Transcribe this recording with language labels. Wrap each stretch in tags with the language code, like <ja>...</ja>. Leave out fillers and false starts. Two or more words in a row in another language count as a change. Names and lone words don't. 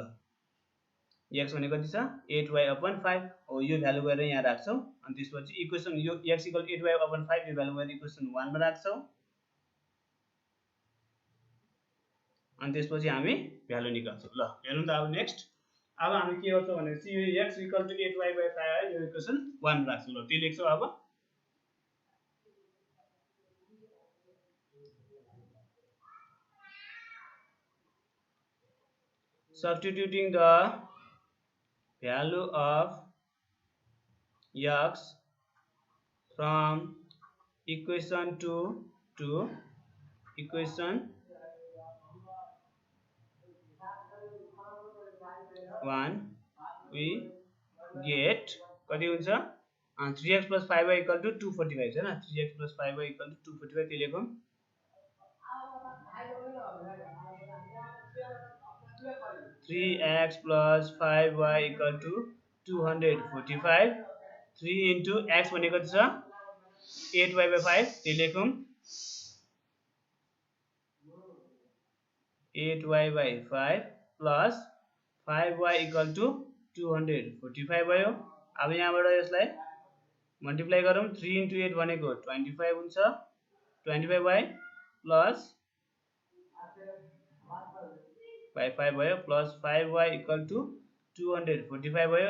<ne>x भनेको कति छ 8y अपन 5 हो यो भ्यालु गएर यहाँ राख्छौ अनि त्यसपछि इक्वेसन यो x = 8y अपन 5 यो भ्यालु गएर इक्वेसन 1 मा राख्छौ अनि त्यसपछि हामी भ्यालु निकाल्छौ ल. हेरौँ त अब नेक्स्ट अब हामी के गर्छौ भनेपछि यो x = 8y/5 यो इक्वेसन 1 मा राख्छौ ल. त्यो लेख्छौ अब</ne> <en>substituting the value of x from equation 2 to equation 1 we get</en> <ne>कति हुन्छ 3x + 5y = 245 हैन 3x + 5y = 245 त्यो लेखौं. 3x + 5y = 245. 3 into x भनेको छ 8y/5 त्यो लेखौं. 8y/5 plus 5y = 245 भयो. अब यहाँबाट यसलाई मल्टिप्लाई गरौँ 3 into 8 भनेको 25 हुन्छ 25y plus 5 भयो प्लस 5y = 245 भयो.</ne>